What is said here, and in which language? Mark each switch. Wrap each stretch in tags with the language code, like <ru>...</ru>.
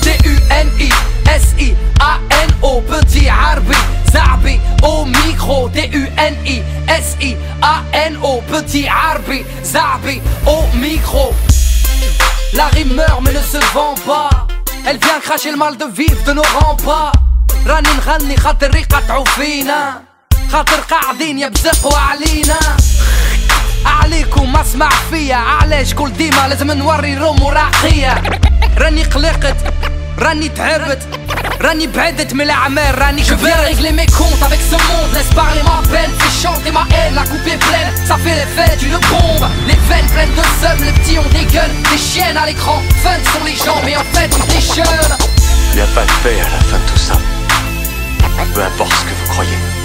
<fr>D-U-N-I-S-I-A-N-O, petit Arbi, Zabi au micro. D-U-N-I-S-I-A-N-O, petit Arbi, Zabi au micro. La rime meurt mais ne se vend pas. Elle vient cracher le mal de vivre de nos remparts.</fr> <ar>راني نغني خاطر يقطعوا فينا، خاطر قاعدين يبزقوا علينا. عليكم ما اسمع فيا، علاش كل ديما لازم نوري روم وراقية. راني قلقت، راني تعبت، راني بعدت من الاعمال، راني كبرت.</ar> <fr>Je viens régler mes comptes avec ce monde. Laisse parler ma peine, fais chanter ma haine. La coupe est pleine, ça fait l'effet d'une bombe. Les veines pleines de seum, les petits ont des gueules. Des chiennes à l'écran, fun sont les gens, mais en fait on est jeunes. Il n'y a pas de paix à la fin de tout ça. Peu importe ce que vous croyez.</fr>